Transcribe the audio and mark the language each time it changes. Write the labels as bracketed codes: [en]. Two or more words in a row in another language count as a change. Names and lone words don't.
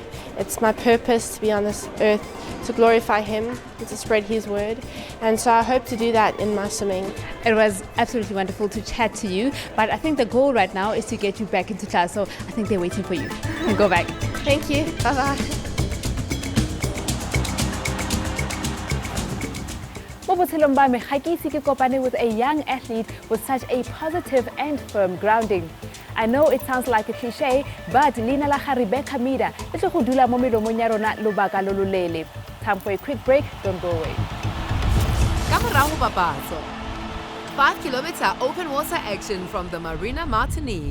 [en] It's my purpose to be on this earth, to glorify Him, and to spread His word. And so I hope to do that in my swimming. It was absolutely wonderful to chat to you, but I think the goal right now is to get you back into class, so I think they're waiting for you. Go back. Thank you. Bye-bye. [tn] Mo botshelong ba me ga ke ise ke kopane [en] with a young athlete with such a positive and firm grounding. I know it sounds like a cliche, but [tn] leina la ga Rebecca Mida le tlo go dula mo melomong ya rona lobaka lo lolele. [en] Time for a quick break. Don't go away. [tn] Ka morago papatso. [en] 5-kilometer open water action from the Marina Martinique.